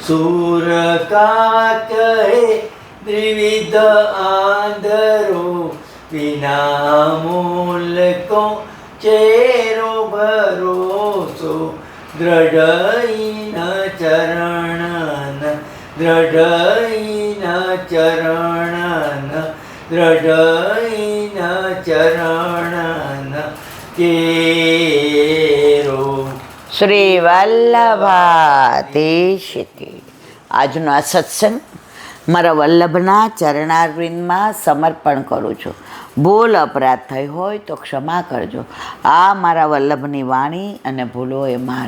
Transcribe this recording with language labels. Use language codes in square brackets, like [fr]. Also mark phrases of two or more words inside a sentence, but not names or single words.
[bra] सूर का कहे त्रिविध आंधरो विना मूल को चेरो भरोसो दृढ़ चरण दृढ़ चरण दृढ़ चरण केरो. [hi] श्री वल्लभाधीश की. [gu] આજનો આ સત્સંગ મારા વલ્લભના ચરણારવિંદમાં સમર્પણ કરું છું. ભૂલ અપરાધ થઈ હોય તો ક્ષમા કરજો. આ મારા વલ્લભની વાણી અને ભૂલો એ મારી.